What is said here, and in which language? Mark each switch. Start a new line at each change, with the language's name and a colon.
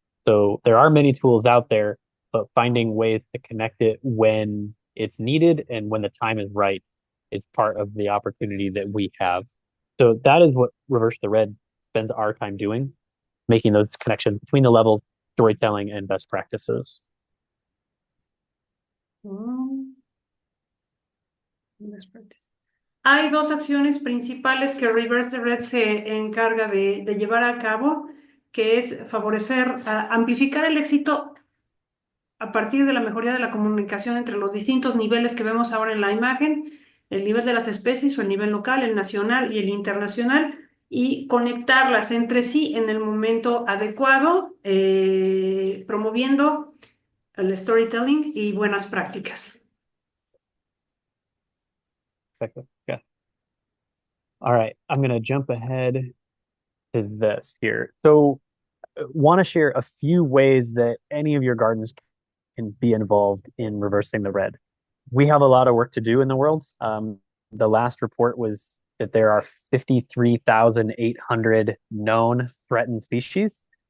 English: So there are many tools out there, but finding ways to connect it when it's needed and when the time is right is part of the opportunity that we have. So that is what Reverse the Red spends our time doing, making those connections between the levels, storytelling, and best practices.
Spanish: Mm, Hay dos acciones principales que Reverse the Red se encarga de llevar a cabo, que es favorecer, amplificar el éxito a partir de la mejoría de la comunicación entre los distintos niveles que vemos ahora en la imagen, el nivel de las especies o el nivel local, el nacional y el internacional, y conectarlas entre sí en el momento adecuado, promoviendo el storytelling y buenas prácticas.
English: Yeah. All right. I'm going to jump ahead to this here. So, want to share a few ways that any of your gardens can be involved in reversing the red. We have a lot of work to do in the world. The last report was that there are 53,800 known threatened species.